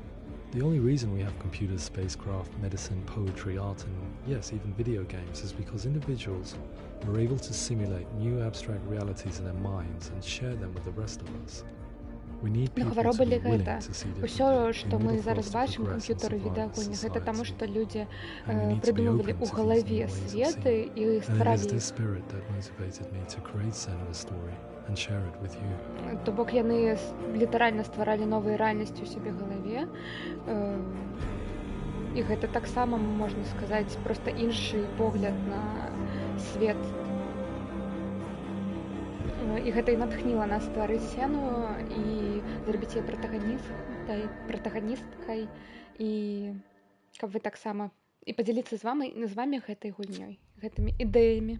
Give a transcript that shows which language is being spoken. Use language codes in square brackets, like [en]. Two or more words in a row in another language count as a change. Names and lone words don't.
[en] The only reason we have computers, spacecraft, medicine, poetry, art, and yes, even video games is because individuals are able to simulate new abstract realities in their minds and share them with the rest of us. We need people to be willing to see differently. [be] Усё, што мы зараз бачым, камп'ютары, відэагульні, гэта таму, што людзі придумывалі ў галаве светы і стваралі. [en] It is this spirit that motivated me to create Senua's story and share it with you. [be] То бок яны літаральна стваралі новыя рэальнасці ў сябе галаве. І гэта таксама, можна сказаць, проста іншы погляд на свет. І гэта і натхніла нас стварыць Сену і зрабіць яе пратаганісткай і каб вы таксама і падзяліцца з вамі гэтай гульнёй, гэтымі ідэямі.